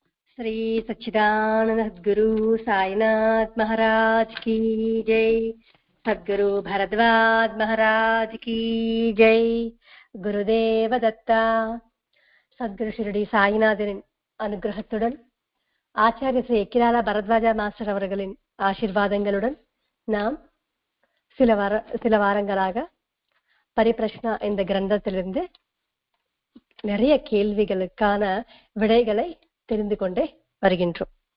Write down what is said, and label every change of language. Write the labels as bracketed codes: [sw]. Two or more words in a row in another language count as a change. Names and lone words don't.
[hi] श्री सच्चिदानंद सद्गुरु साईनाथ महाराज की जय. सद्गुरु भरद्वाज महाराज की जय. [ta] குருதேவ தத்தா. சத்குரு ஷிரடி சாய்நாதரின் அனுகிரகத்துடன் ஆச்சாரிய ஸ்ரீ எக்கிராலா பரத்வாஜா மாஸ்டர் அவர்களின் ஆசீர்வாதங்களுடன் நாம் சில வாரங்களாக பரிபிரஷ்னா இந்த கிரந்தத்திலிருந்து நிறைய கேள்விகளுக்கான விடைகளை தெரிந்து கொண்டே வருகின்றோம்.